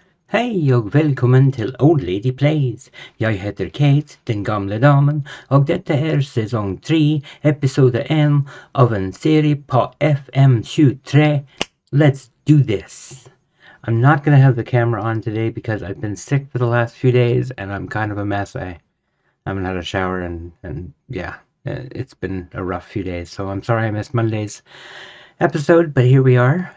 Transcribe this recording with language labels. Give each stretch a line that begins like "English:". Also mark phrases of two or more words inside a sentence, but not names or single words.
Norwegian: Hei og velkommen til Old Lady Plays. Jeg heter Kate, den gamle damen, og dette er sesong 3, episode 1 av en serie på FM23.
English: Let's do this. I'm not going to have the camera on today because I've been sick for the last few days and I'm kind of a mess. I haven't had a shower and yeah, it's been a rough few days. So I'm sorry I missed Monday's episode, but here we are.